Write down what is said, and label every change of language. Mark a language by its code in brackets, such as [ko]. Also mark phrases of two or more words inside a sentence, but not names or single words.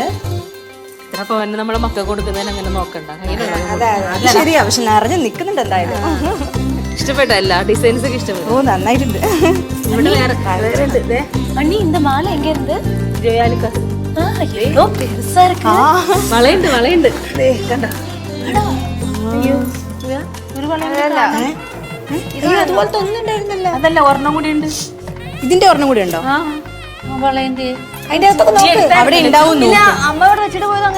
[ml] എത്ര പവന് നമ്മളെ മക്കൾ കൊടുക്കുന്നതിന് അങ്ങനെ നോക്കണ്ട. ശരിയാ, പക്ഷെ നിറഞ്ഞ് നിക്കുന്നുണ്ട് എന്തായാലും. ഇഷ്ടപ്പെട്ട എല്ലാ ഡിസൈൻസ് ഒക്കെ ഇഷ്ടപ്പെട്ടു. ഓ, നന്നായിട്ടുണ്ട്. ഇവിടെ വേറെ [ta] മണി இந்த மாலை எங்க இருந்து? [ml] ജോയാലിക്കാസ്. [ta] ஐயோ பெருசா இருக்கு. [ml] വളയുണ്ട് വളയുണ്ട്. കണ്ടോ? അയ്യോ, ഒരു വളയല്ല. ഇത് അതുപോലത്തെ ഒന്നും ഉണ്ടായിരുന്നല്ലോ. അതല്ല, ഒരെണ്ണം കൂടി ഉണ്ട്. ഇതിന്റെ ഒരെണ്ണം കൂടി ഉണ്ടോ? വളയുണ്ട്. അതിന്റെ അകത്തൊക്കെ നോക്ക്, അവിടെ ഉണ്ടാവും. അമ്മ ഇവിടെ വെച്ചിട്ട് പോയത് അങ്ങനെ